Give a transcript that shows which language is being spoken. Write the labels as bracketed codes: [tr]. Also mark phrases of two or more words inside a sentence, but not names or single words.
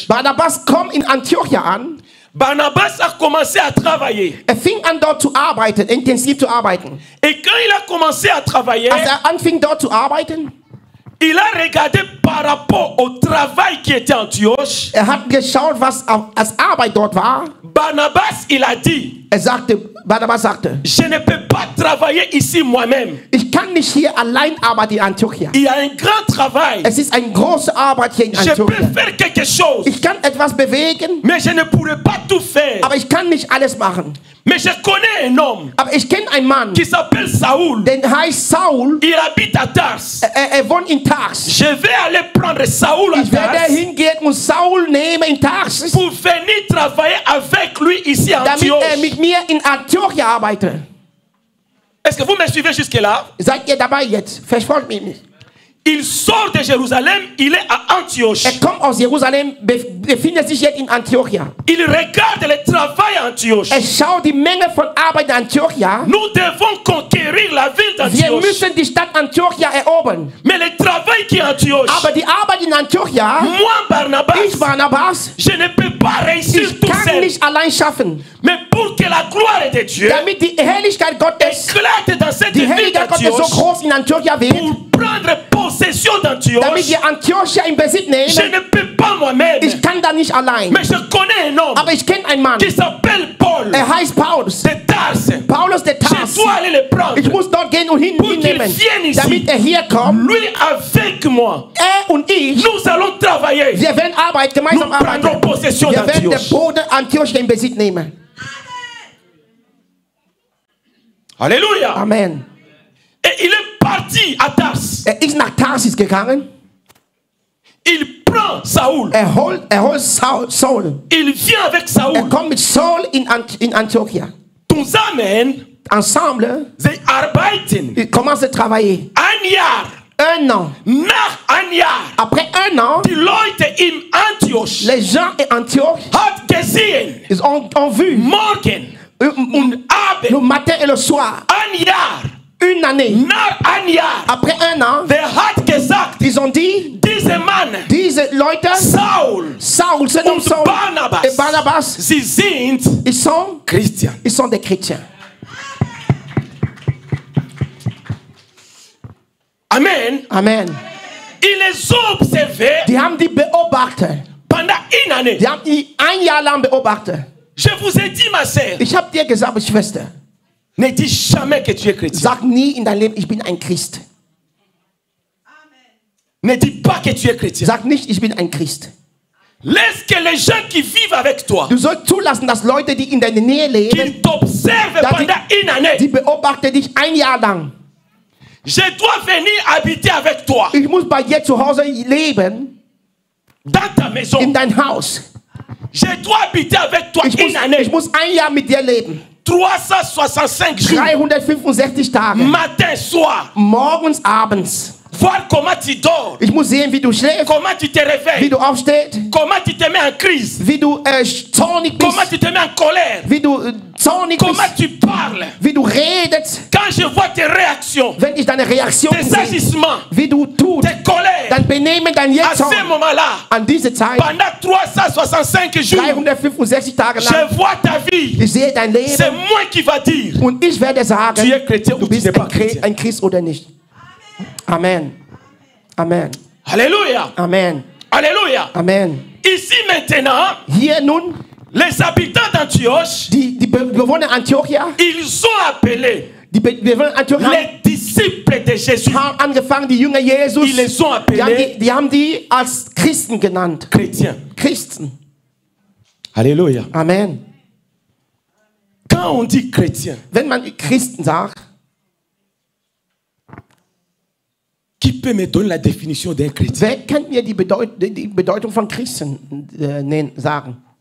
[de] Barnabas kommt in Antiochia an. [fr] Barnabas a commencé à travailler. [de] Fing an, dort zu arbeiten, intensiv zu arbeiten. [fr] Et quand il a commencé à travailler, [de] Als anfing, dort zu arbeiten, [fr] il a regardé par rapport au travail qui était à Antioche. [de] hat geschaut, was als Arbeit dort war. [fr] Barnabas, il a dit, [de] Barnabas sagte, [fr] je ne peux pas travailler ici moi-même. [de] ich kann nicht hier allein arbeiten in Antiochia. [fr] Il y a un grand travail. [de] Es ist eine große Arbeit hier in [fr] Je peux Antiochia. faire quelque chose, [de] Ich kann etwas bewegen, [fr] mais je ne pourrai pas tout faire. [de] aber ich kann nicht alles machen. [fr] Mais je connais un homme [de] Aber ich kenne einen Mann, [fr] qui s'appelle Saoul. [de] der heißt Saul. [fr] Il habite à Tars. [de] Er wohnt in Tars. [fr] Je vais aller prendre Saoul à [de] Ich werde Tars hingehen und Saul nehmen in Tars, [fr] pour venir travailler avec lui ici à [de] damit [fr] Antioche. [de] mit mir in Antiochia arbeitet. [fr] Est-ce que vous me suivez jusque-là? [de] Seid ihr dabei jetzt? Verfolgt mich nicht. [fr] Il sort de Jérusalem, il est à Antioche. [de] Kommt aus Jerusalem, befindet sich jetzt in Antiochia. [fr] Il regarde le travail à Antioche. [de] Schaut die Menge von Arbeit in Antiochia. [fr] Nous devons conquérir la ville [de] Wir [fr] d'Antioche. [de] müssen die Stadt Antiochia erobern. [fr] Mais le travail qui est à Antioche, [de] Aber die Arbeit in Antiochia, [fr] moi Barnabas, Barnabas, je ne peux pas réussir [de] ich [fr] tout [de] kann [fr] seul. [de] nicht allein schaffen. [fr] Mais pour que la gloire de Dieu [de] Damit die Herrlichkeit Gottes, [fr] éclate dans cette [de] die [fr] ville [de] Herrlichkeit Gottes so [fr] d'Antioche, [de] groß in Antiochia wird, [fr] pour prendre possession [de] damit [fr] d'Antioche, [de] wir Antiochia in Besitz [fr] je [de] nehmen, [fr] ne peux pas moi-même. [de] ich kann da nicht allein. [fr] Mais je connais un homme [de] Aber ich kenne einen Mann, [fr] qui s'appelle Paul [de] heißt Paulus. [fr] de Tars. [de] Paulus der [fr] Je Tars. dois aller le prendre. [de] Ich muss dort gehen und [fr] Pour qu'il [de] hinnehmen, [fr] vienne ici. [de] damit hier kommt. [fr] Lui avec moi, [de] Und ich, [fr] nous allons travailler. [de] wir werden gemeinsam [fr] Nous prendrons [de] arbeiten. [fr] possession [de] Wir werden den [fr] d'Antioche. [de] Boden Antiochia in Besitz nehmen. [fr] Alléluia. Amen. Et il est parti à Tars. [de] Ist nach Tarsis gegangen. [fr] Il prend Saoul. [de] Holt Saul. [fr] Il vient avec Saoul. [de] Kommt mit Saul in Antiochia. Zusammen, [fr] Ensemble, [de] sie arbeiten [fr] ils commencent à travailler. [de] ein Jahr. [fr] Un an. [de] Nach ein Jahr. [fr] Après un an, [de] Die Leute in Antioche [fr] les gens d'Antioche, [de] hat gesehen, [fr] ils ont vu [de] morgen und [fr] le [de] Abend, [fr] matin et le soir, [de] ein Jahr, [fr] une année. [de] nach ein Jahr, [fr] Après un an, [de] wer hat gesagt, [fr] ils ont dit, [de] diese Mann, diese Leute, Saul Saul, [fr] ce nom [de] und Saul Barnabas, [fr] et Barnabas, [de] sie sind [fr] ils sont [de] Christian. [fr] des chrétiens. Amen. Amen. Il les a observés [de] Die haben die beobachtet. [fr] pendant une année. [de] Die haben die ein Jahr lang beobachtet. [fr] Je vous ai dit, ma sœur, [de] Ich habe dir gesagt, Schwester, [fr] ne dis jamais que tu es chrétien. [de] sag nie in deinem Leben, ich bin ein Christ. [fr] Ne dis pas que tu es chrétien. [de] Sag nicht, ich bin ein Christ. [fr] Laisse que les gens qui vivent avec toi, [de] Du sollst zulassen, dass Leute, die in deiner Nähe leben, [fr] qu'ils t'observent [de] Da [fr] pendant une année. [de] die beobachten dich ein Jahr lang. [fr] Je dois venir habiter avec toi [de] Ich muss bei dir zu Hause leben, [fr] dans ta maison. [de] in dein Haus. [fr] Je dois habiter avec toi [de] Ich [fr] une année. [de] muss ein Jahr mit dir leben. [fr] 365 jours. [de] 365 Tage. [fr] Matin, soir. [de] Morgens, abends. [fr] voir comment tu dors, [de] Ich muss sehen, wie du schläfst, [fr] comment tu te [de] wie [fr] réveilles, [de] du aufstehst, [fr] comment tu te mets en crise, [de] wie du zornig [fr] comment [de] bist, [fr] tu te mets en colère, [de] wie du zornig [fr] comment [de] bist, [fr] tu parles. [de] wie du redest, [fr] Quand je vois tes réactions, [de] wenn ich deine Reaktion [fr] tes [de] sehe, [fr] agissements, [de] wie du tust, [fr] tes colères, [de] dein Benehmen, dein [fr] à [de] Jetzorn, [fr] ce moment-là, [de] an diese Zeit, [fr] pendant 365 jours, [de] 365 Tage lang, [fr] je vois ta vie. [de] ich sehe dein [fr] C'est [de] Leben [fr] moi qui va dire, [de] und ich werde sagen, [fr] tu es chrétien ou [de] du [fr] tu [de] bist [fr] n'es pas chrétien. [de] ein Christ oder nicht. [fr] Amen. Amen. Alléluia. Amen. Alléluia. Amen. Ici maintenant, [de] Hier nun, [fr] les habitants d'Antioche, [de] die Bewohner Antiochia, [fr] ils ont appelé [de] Bewohner Antiochia [fr] les disciples de Jésus. [de] haben angefangen, die Jünger Jesus, [fr] Ils les ont appelés [de] die haben die als Christen genannt. [fr] chrétiens. [de] Christen. [fr] Alléluia. Amen. Quand on dit chrétien, [de] Wenn man Christen sagt, [fr] qui peut me donner la définition d'un chrétien? [de] wer kann mir die Bedeutung von Christen sagen?